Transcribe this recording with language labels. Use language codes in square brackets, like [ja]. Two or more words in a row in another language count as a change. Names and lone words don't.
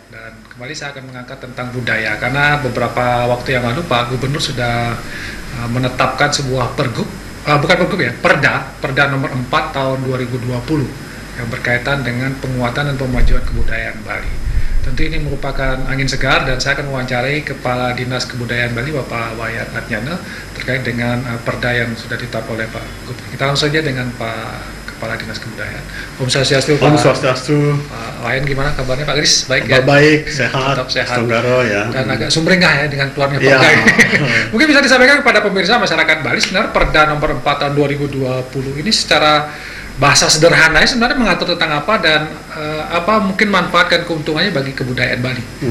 [id] Dan kembali saya akan mengangkat tentang budaya, karena beberapa waktu yang lalu Pak Gubernur sudah menetapkan sebuah pergub, bukan pergub ya, Perda nomor 4 tahun 2020 yang berkaitan dengan penguatan dan pemajuan kebudayaan Bali. Tentu ini merupakan angin segar, dan saya akan mewawancarai Kepala Dinas Kebudayaan Bali, Bapak Wayan Adnyana, terkait dengan perda yang sudah ditetapkan oleh Pak Gubernur. Kita langsung saja dengan Pak Kepala Dinas Kebudayaan. [ban] Om Swastiastu, [id] Pak. [ban] Om Swastiastu. [id] Pak Wayan, gimana kabarnya Pak Gris? Baik ya? Baik, sehat. Tetap sehat. Tunggaro ya. Dan agak sumringah ya dengan keluarnya Ya. perda ini. Mungkin bisa disampaikan kepada pemirsa masyarakat Bali, sebenarnya Perda nomor 4 tahun 2020 ini secara bahasa sederhananya sebenarnya mengatur tentang apa, dan apa mungkin manfaat dan keuntungannya bagi kebudayaan Bali.